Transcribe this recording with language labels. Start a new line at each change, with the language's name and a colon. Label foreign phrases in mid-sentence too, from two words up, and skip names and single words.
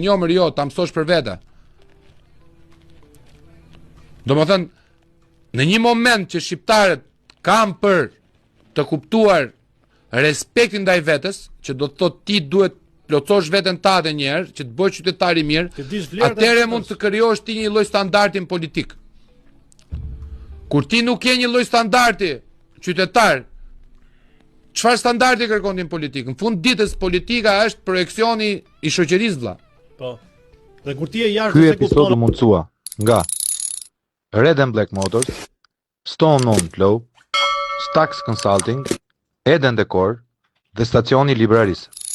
Albanian: Jo, më jo, ta mësosh për vete. Domethënë, në një moment që shqiptarët kanë për të kuptuar respektin ndaj vetes, që do të thotë ti duhet plotësosh veten tënde një herë, që të bësh qytetar i mirë, atëherë mund të krijosh ti një lloj standardi politik. Kur ti nuk ke një lloj standardi qytetar, çfarë standardi kërkon ti në politikë? Në fund ditës politika është projeksioni i shoqërisë vëlla. Po. Dhe kur ti je jashtë Ky episod u mundësua nga Red and Black Motors, Stone On Flow, Stax Consulting, Eden Decor dhe stacioni librarisë.